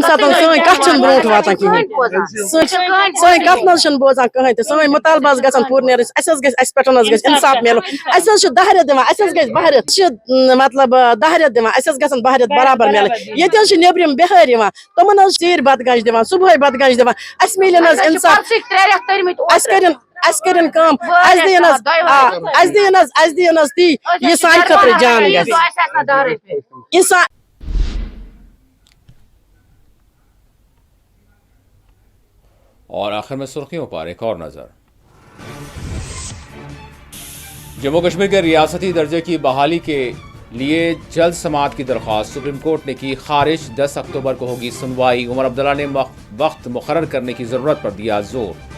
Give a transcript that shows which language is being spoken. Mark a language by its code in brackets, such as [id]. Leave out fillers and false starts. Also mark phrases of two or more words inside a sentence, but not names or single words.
[ks] ساتہٕ سٲنۍ کَتھ چھِنہٕ برونٛٹھ واتان کِہیٖنۍ سٲنۍ کَتھ نہ حظ چھِنہٕ بوزان کٕہٕنۍ تہِ سٲنۍ مُطالبہٕ حظ گژھن پوٗرٕ نیرٕنۍ اَسہِ حظ گژھِ اَسہِ پٮ۪ٹھ حظ گژھِ اِنصاف میلُن اَسہِ حظ چھِ 10 رٮ۪تھ دِوان اَسہِ حظ گژھِ 12 رٮ۪تھ چھِ مطلب 10 رٮ۪تھ دِوان اَسہِ حظ گژھن 12 رٮ۪تھ برابر میلٕنۍ ییٚتہِ حظ چھِ نیٚبرِم بِہٲرۍ یِوان تِمن حظ ژیٖرۍ بتہٕ گنٛج دِوان صُبحٲے بتہٕ گنٛج دِوان اَسہِ میلہِ نہٕ حظ اِنصاف اَسہِ کٔرِنۍ کٲم اَسہِ دِیِن حظ تی یہِ سانہِ خٲطرٕ جان گژھِ [ur] اور آخر میں سرخیوں پر ایک اور نظر۔ جموں کشمیر کے ریاستی درجے کی بحالی کے لیے جلد سماعت کی درخواست سپریم کورٹ نے کی خارج 10 اکتوبر کو ہوگی سنوائی عمر عبداللہ نے وقت مقرر کرنے کی ضرورت پر دیا زور۔